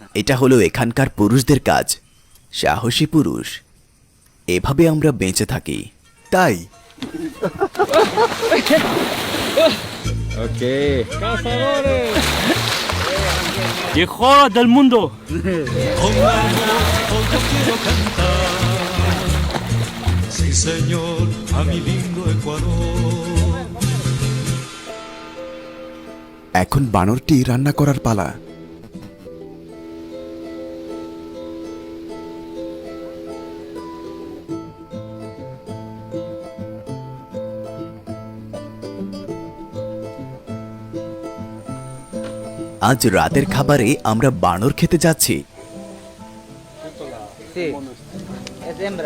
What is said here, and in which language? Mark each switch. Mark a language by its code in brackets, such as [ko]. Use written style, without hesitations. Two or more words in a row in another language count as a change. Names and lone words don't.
[bn] এটা হলো এখানকার পুরুষদের কাজ, সাহসী পুরুষ। এভাবে আমরা বেঁচে থাকি। তাই [es] Ok. Cazadores. mejor del mundo. Sí, señor, a mi lindo Ecuador. [bn] এখন বানরটি রান্না করার পালা। আজ রাতের খাবারে আমরা বানর খেতে যাচ্ছি। [es] Sí. Es hembra.